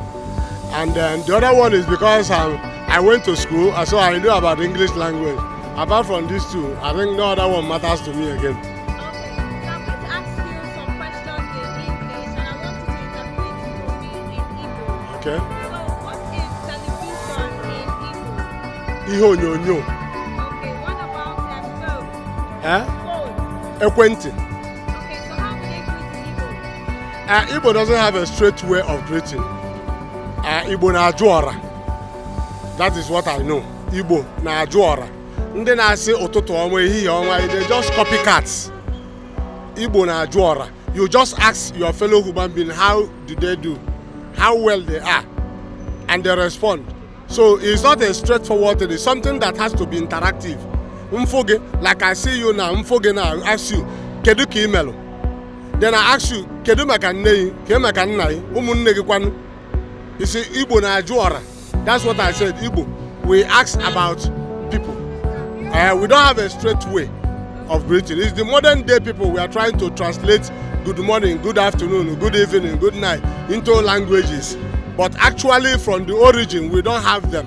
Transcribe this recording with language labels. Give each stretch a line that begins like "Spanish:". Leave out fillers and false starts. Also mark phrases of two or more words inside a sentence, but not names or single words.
English: And then the other one is because I went to school, so I knew about English language. Apart from these two, I think no other one matters to me again. Okay, so I'm going to ask you some questions in English, and I want you to interpret for me in Igbo. Okay? So, what is television in Igbo?
Igbo: Ihe onyonyo.
English: Okay, what about phone? Phone.
Igbo: Ekwenti.
English: Okay, so how do they greet in Igbo? Igbo doesn't have a straight way of greeting.
Igbo: Igbo na-ajụ ọra.
English: That is what I know.
Igbo: Igbo na-ajụ ọra. Ndị na-asị ụtụtụ ọma ehihie ọma,
English: they just copycats.
Igbo: Igbo na-ajụ ọra.
English: You just ask your fellow human being how do they do, how well they are, and they respond. So it's not a straightforward thing. It's something that has to be interactive. Mfoge, like I see you now, Mfoge now, I ask you,
Igbo: kedu ka imelu?
English: Then I ask you,
Igbo: kedu maka nne yi, kedu maka nna yi, ụmụnne gị kwanu?
English: You see,
Igbo: Igbo na-ajụ ọra.
English: That's what I said, Igbo. We ask about people. We don't have a straight way of greeting. It's the modern day people we are trying to translate good morning, good afternoon, good evening, good night into languages. But actually from the origin, we don't have them.